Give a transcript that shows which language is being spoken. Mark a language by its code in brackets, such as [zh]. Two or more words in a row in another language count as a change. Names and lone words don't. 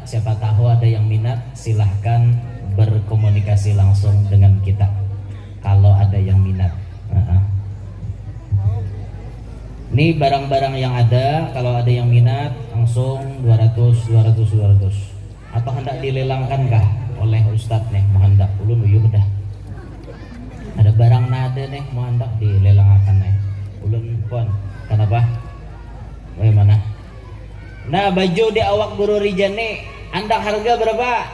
[id] Siapa tahu ada yang minat, silahkan berkomunikasi langsung dengan kita. Kalau ada yang minat. Ini barang-barang yang ada, kalau ada yang minat langsung 200. [bjn] Atau hendak dilelangkan kah oleh Ustadz nih, mau hendak ulun uyuh dah. Ada barang nada nih mau hendak dilelangkan nih. Ulun pun, kenapa? Bagaimana? Nah, baju di awak Guru Rijan nih, hendak harga berapa?